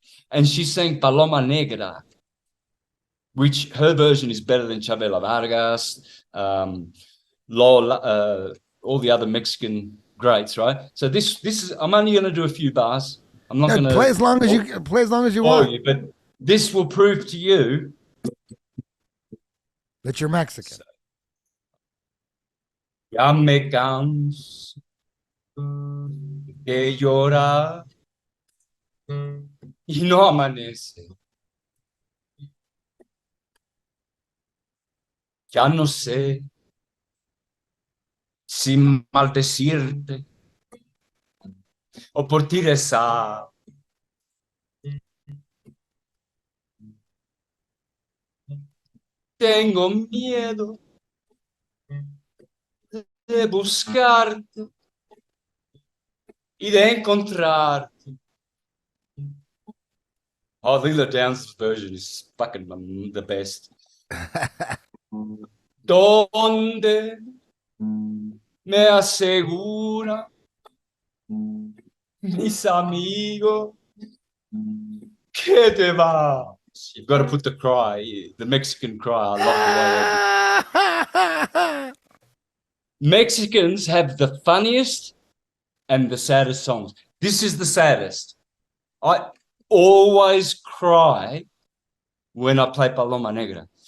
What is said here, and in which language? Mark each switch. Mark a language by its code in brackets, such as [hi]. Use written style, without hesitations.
[en] And she sang Paloma Negra, which her version is better than Chabela Vargas, Lola, all the other Mexican greats, right? So this is, I'm only going to do a few bars. I'm not going to play as long as you want. you, but this will prove to you that you're Mexican. [es] Ya me canso de llorar y no amanece. Ya no sé si maldecirte o por ti rezar. Tengo miedo de buscarte y de encontrarte. [en] Oh, Lila Downs' version is fucking the best. [es] Donde me asegura mis amigos que te vas. [en] You've got to put the cry, the Mexican cry. I love the way Mexicans have the funniest and the saddest songs. This is the saddest. I always cry when I play Paloma Negra.